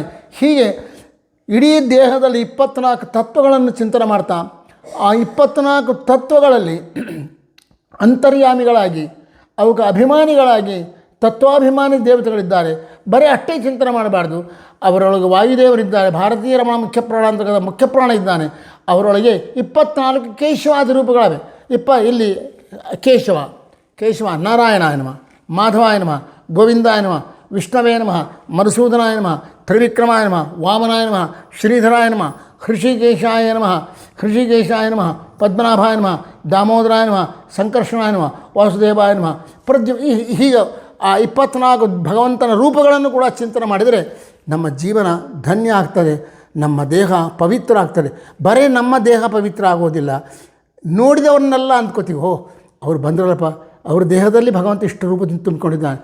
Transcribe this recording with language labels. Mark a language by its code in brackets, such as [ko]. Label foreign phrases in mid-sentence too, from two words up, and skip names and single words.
[kn] ಹೀಗೆ ಇಡೀ ದೇಹದಲ್ಲಿ 24 ತತ್ವಗಳನ್ನು ಚಿಂತನೆ ಮಾಡ್ತಾ ಆ 24 ತತ್ವಗಳಲ್ಲಿ ಅಂತರ್ಯಾಮಿಗಳಾಗಿ ಅವಕ್ಕೆ ಅಭಿಮಾನಿಗಳಾಗಿ ತತ್ವಾಭಿಮಾನಿ ದೇವತೆಗಳಿದ್ದಾರೆ. ಬರೀ ಅಷ್ಟೇ ಚಿಂತನೆ ಮಾಡಬಾರ್ದು. ಅವರೊಳಗೆ ವಾಯುದೇವರಿದ್ದಾರೆ, ಭಾರತೀಯ ರಮಣ ಮುಖ್ಯಪ್ರಾಣ ಅಂತಕ್ಕಂಥ ಮುಖ್ಯಪ್ರಾಣ ಇದ್ದಾನೆ. ಅವರೊಳಗೆ 24 ಕೇಶವಾದಿ ರೂಪಗಳವೆ. [sa] ಇಲ್ಲಿ ಕೇಶವ ನಾರಾಯಣಾಯ ನಮಃ, ಮಾಧವಾಯ ನಮಃ, ಗೋವಿಂದಾಯ ನಮಃ, ವಿಷ್ಣವೇ ನಮಃ, ಮಧುಸೂದನಾಯ ನಮಃ, ತ್ರಿವಿಕ್ರಮಾಯ ನಮಃ, ವಾಮನಾಯ ನಮಃ, ಶ್ರೀಧರಾಯ ನಮಃ, ಹೃಷಿಕೇಶಾಯ ನಮಃ, ಪದ್ಮನಾಭಾಯ ನಮಃ, ದಾಮೋದರಾಯ ನಮಃ, ಸಂಕರ್ಷಣಾಯ ನಮಃ, ವಾಸುದೇವಾಯ ನಮಃ. [kn] ಹೀಗೆ ಆ 24 ಭಗವಂತನ ರೂಪಗಳನ್ನು ಕೂಡ ಚಿಂತನೆ ಮಾಡಿದರೆ ನಮ್ಮ ಜೀವನ ಧನ್ಯ ಆಗ್ತದೆ, ನಮ್ಮ ದೇಹ ಪವಿತ್ರ ಆಗ್ತದೆ. ಬರೀ ನಮ್ಮ ದೇಹ ಪವಿತ್ರ ಆಗೋದಿಲ್ಲ, ನೋಡಿದವ್ರನ್ನೆಲ್ಲ ಅಂದ್ಕೋತೀವಿ, ಅವ್ರು ಬಂದ್ರಲ್ಲಪ್ಪ, ಅವ್ರ ದೇಹದಲ್ಲಿ ಭಗವಂತ ಇಷ್ಟು ರೂಪದಿಂದ ತುಂಬಿಕೊಂಡಿದ್ದಾನೆ.